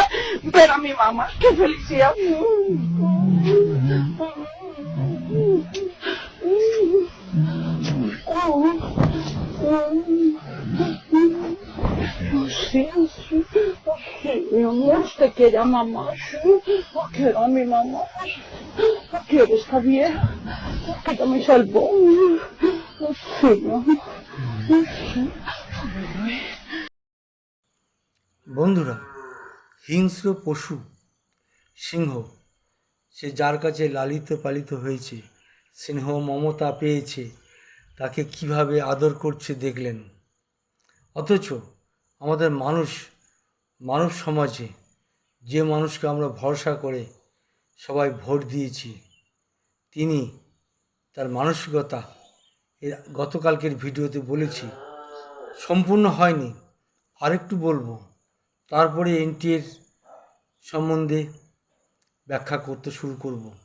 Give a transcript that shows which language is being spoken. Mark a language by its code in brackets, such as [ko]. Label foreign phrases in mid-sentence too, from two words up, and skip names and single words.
[es] Ver a mi mamá, qué felicidad. Sí, sí, sí, mi amor, usted quiere a mamá, sí, yo quiero a mi mamá, yo quiero esta vieja, que ya me salvó, sí, mi amor, sí. [bn] বন্ধুরা, হিংস্র পশু সিংহ, সে যার কাছে লালিত পালিত হয়েছে, স্নেহ মমতা পেয়েছে, তাকে কিভাবে আদর করছে দেখলেন। অথচ আমাদের মানব সমাজে যে মানুষকে আমরা ভরসা করে সবাই ভোট দিয়েছি, তিনি তার মানসিকতা গতকালকের ভিডিওতে বলেছি, সম্পূর্ণ হয়নি, আরেকটু বলবো, তারপরে এনটিএর সম্বন্ধে ব্যাখ্যা করতে শুরু করব।